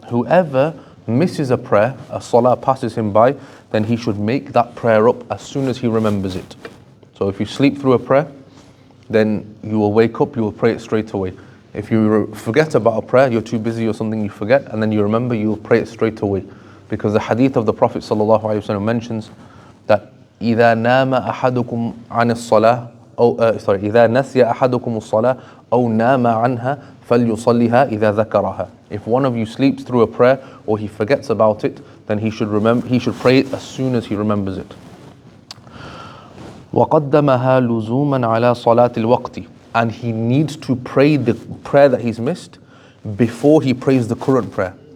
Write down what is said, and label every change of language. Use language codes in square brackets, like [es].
[en] Whoever misses a prayer, a salah passes him by, then he should make that prayer up as soon as he remembers it. So if you sleep through a prayer, then you will wake up, you will pray it straight away. If you forget about a prayer, you're too busy or something, you forget, and then you remember, you will pray it straight away. Because the hadith of the Prophet ﷺ mentions that [ar] إِذَا نَامَ أَحَدُكُمْ عَنِ الصَّلَاةِ إِذَا نَسْيَ أَحَدُكُمُ الصَّلَاةِ أَوْ نَامَ عَنْهَا فَلْيُصَلِّهَا إِذَا ذَكَرَهَا. [en] If one of you sleeps through a prayer or he forgets about it, then he should pray it as soon as he remembers it. [ar] وَقَدَّمَهَا لُزُومًا عَلَى صَلَاةِ الْوَقْتِ. [en] and he needs to pray the prayer that he's missed before he prays the current prayer.